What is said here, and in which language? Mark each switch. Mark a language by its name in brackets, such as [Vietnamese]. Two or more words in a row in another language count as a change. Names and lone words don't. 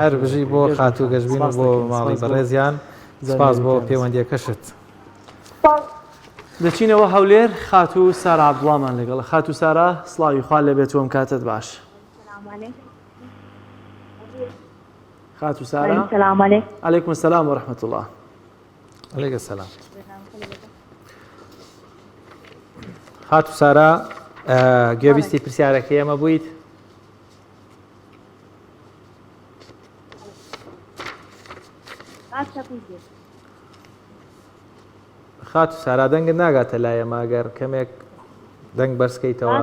[Central Kurdish] هەر بژی بۆ خاتوو گەشبین و بۆ ماڵی بەڕێزیان سپاس بۆ پەیوەندیەکەشت. دەچینەوە هەولێر خاتوو سارا عەبدوڵڵامان لەگەڵ. خاتوو سارا سڵاوی خوا لەبێت وەم کاتت باش. خاتوو سارا [Arabic] سلام علیکم. علیکم السلام ورحمة الله. علیکم السلام. [Central Kurdish] خاتوو سارا گوێبیستی پرسیارەکەی ئێمە بوویت؟ خاتوو سارا دەنگت ناگاتە لای ئێمە ئەگەر کەمێک دەنگ بەرزکەیتەوە.